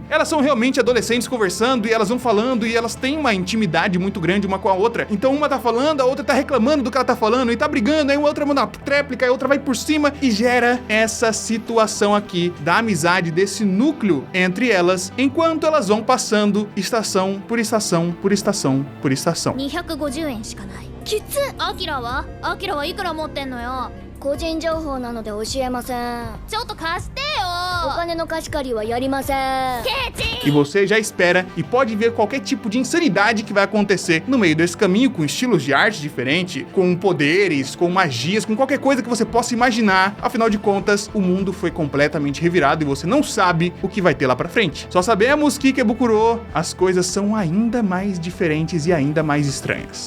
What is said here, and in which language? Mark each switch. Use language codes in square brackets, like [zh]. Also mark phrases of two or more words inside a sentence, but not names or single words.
[pt] Elas são realmente adolescentes conversando e elas vão falando e elas têm uma intimidade muito grande uma com a outra. Então uma tá falando, a outra tá reclamando do que ela tá falando e tá brigando, aí uma outra manda uma tréplica, a outra vai por cima e gera essa situação aqui da amizade, desse núcleo entre elas, enquanto elas vão passando estação por estação por estação por estação. [ja] 250 円しかない。きつっ。アキラはいくら持ってんのよ。個人情報なので教えません。ちょっと貸してよ。お金の貸し借りはやりません。ケチ。 [pt] E você já espera e pode ver qualquer tipo de insanidade que vai acontecer no meio desse caminho, com estilos de arte diferente, com poderes, com magias, com qualquer coisa que você possa imaginar. Afinal de contas, o mundo foi completamente revirado e você não sabe o que vai ter lá pra frente. Só sabemos que Ikebukuro, as coisas são ainda mais diferentes e ainda mais estranhas.